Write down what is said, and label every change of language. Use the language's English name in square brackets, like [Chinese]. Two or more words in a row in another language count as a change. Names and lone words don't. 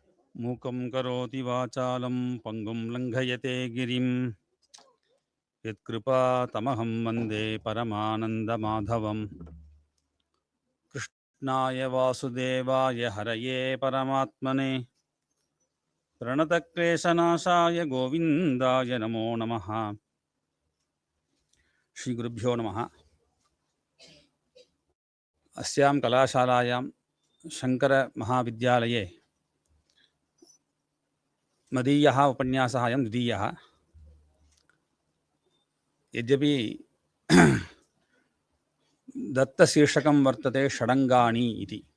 [Sanskrit] मूकं करोति वाचालं पङ्गुं लङ्घयते गिरिम् यत्कृपा तमहं वन्दे परमानन्दमाधवम् कृष्णाय वासुदेवाय हरये परमात्मने प्रणतक्लेशनाशाय गोविन्दाय नमो नमः. श्री गुरुभ्यो नमः. अस्यां कलाशालायां शङ्करमहाविद्यालये मदीयः उपन्यासः अयं द्वितीयः. यद्यपि दत्तशीर्षकं वर्तते षडङ्गानि इति.